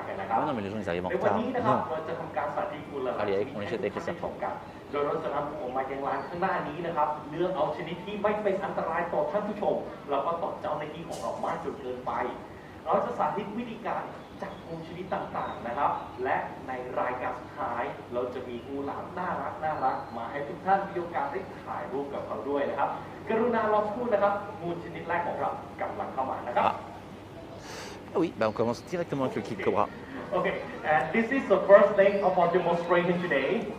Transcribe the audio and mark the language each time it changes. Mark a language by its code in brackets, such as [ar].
[fr] Ah non, mais les gens, ils arrivent en retard. Non. Allez, on les jette avec les serpents. [th] โดยเราจะนำออกมายังร้านข้างหน้านี้นะครับเลือกเอาชนิดที่ไม่เป็นอันตรายต่อท่านผู้ชมแล้วก็ต่อเจ้าหน้าที่ของเรามากจนเกินไปเราจะสาธิตวิธีการจับงูชนิดต่างๆนะครับและในรายการสุดท้ายเราจะมีงูหลามน่ารักมาให้ทุกท่านมีโอกาสได้ถ่ายรูปกับเขาด้วยนะครับกรุณารอสักครู่นะครับงูชนิดแรกของเรากำลังเข้ามานะครับ [fr] Oui, on commence directement avec le King Cobra. [en] Okay, and this is the first thing of our demonstration today.